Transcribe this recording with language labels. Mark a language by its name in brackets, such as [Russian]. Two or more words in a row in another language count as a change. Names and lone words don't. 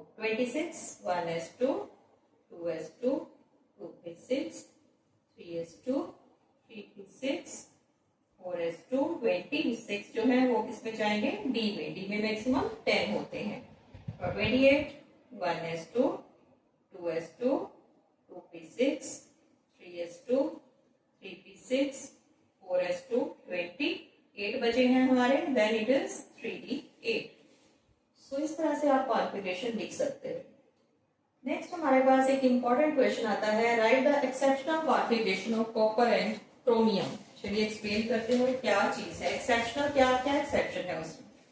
[Hindi] 26, 1s2, 2s2, 2p6, 3s2, 3p6, 4s2, 26 जो है वो किसमें जाएंगे, डी में। डी में मैक्सिमम 10 होते हैं। और 28, 1s2, 2s2, 2p6, 3s2, 3p6, 4s2, 28 बचे हैं हमारे। [English] Then it is 3d8. [Hindi] सो इस तरह से आप कॉन्फ़िगरेशन लिख सकते हैं। नेक्स्ट हमारे पास एक [English] important question [Hindi] आता है, [English] write the exceptional configuration of copper and chromium. [Hindi] चलिए एक्सप्लेन करते हैं क्या चीज है एक्सेप्शनल, क्या क्या एक्सेप्शन है उसमें।